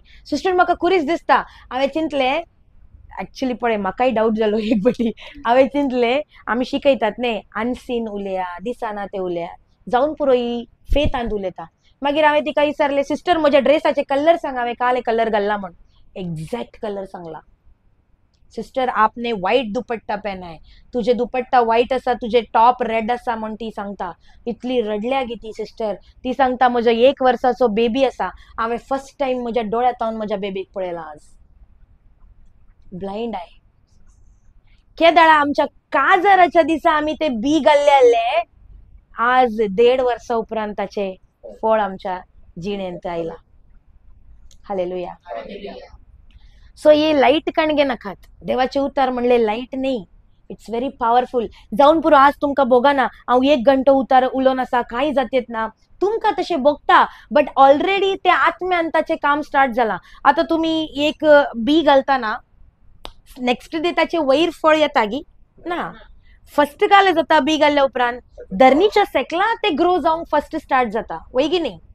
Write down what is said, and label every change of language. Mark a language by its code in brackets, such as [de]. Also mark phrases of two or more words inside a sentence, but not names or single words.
[kok] सिस्टर म्हाका कुरीस दिसता. हांवें चिंतलें ऍक्च्युली पळय म्हाकाय डाऊट जालो एक बटी. हांवें चिंतलें आमी शिकयतात न्ही अनसीन उलया दिसना ते उलया जावन पुरो ही फेथांत उलयता. मागीर हांवें तिका विचारलें सिस्टर म्हज्या ड्रेसाचे कलर सांग. हांवें काले कलर घाल्ला म्हण [en] exact colour [kok] सांगला. [hi] सिस्टर आपने व्हाईट दुपट्टा पहना है. [kok] तुझे दुपट्टा व्हाईट असा तुझे [en] top red [kok] असा म्हण ती सांगता. इतली रडल्या गी ती सिस्टर. ती सांगता म्हजो 1 वर्साचो बेबी असा. हांवें [en] first time [kok] म्हज्या डोळ्यांत म्हज्या बेबीक पळयला आज. [mr] ब्लाइंड आहे. [kok] केदाळा आमच्या काजराच्या दिसा आम्ही ते बी घाल्ले आज 1.5 वर्सा उपरांत ताचे फळ आमच्या जिणेंत आयला. हालेलुया. सो ये लाईट कणगे नकात. देवाचे उतार म्हणले लाईट नाही. [en] it's very powerful. [kok] जाऊन पुरो आज तुमकां बोगाना हांव 1 घंटो उतार उलोवन आसा कांय जातेत ना. तुमकां तशे बोगता [en] but already [kok] ते आत्म्यान ताचे काम स्टार्ट जाला. आता तुम्ही एक बी घालतना [en] next day [kok] ताचे वयर फळ येता गी ना. फर्स्ट घाले जाता बी घाल्ल्या उपरांत धरणीच्या सेकला ते ग्रो जावंक [en] first start [kok] जाता वय की न्ही?